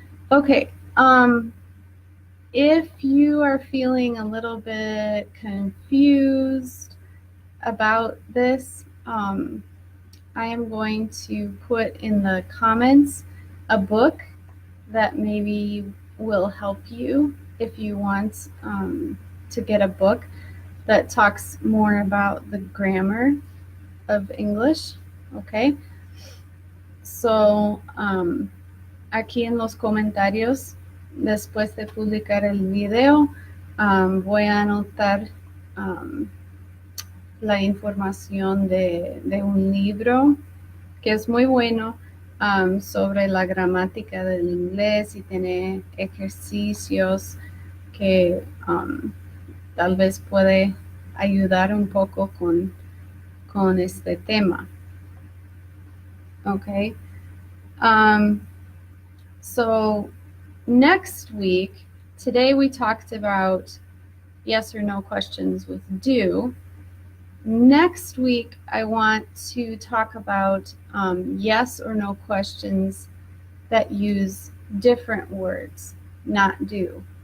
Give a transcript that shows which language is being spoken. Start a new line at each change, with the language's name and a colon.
English: Okay, if you are feeling a little bit confused about this, I am going to put in the comments a book that maybe will help you if you want to get a book that talks more about the grammar of English, okay?
Spanish: So, aquí en los comentarios, después de publicar el video, voy a anotar la información de un libro que es muy bueno sobre la gramática del inglés y tiene ejercicios que tal vez puede ayudar un poco con este tema.
English: Okay. So next week, today we talked about yes or no questions with do. Next week, I want to talk about yes or no questions that use different words, not do.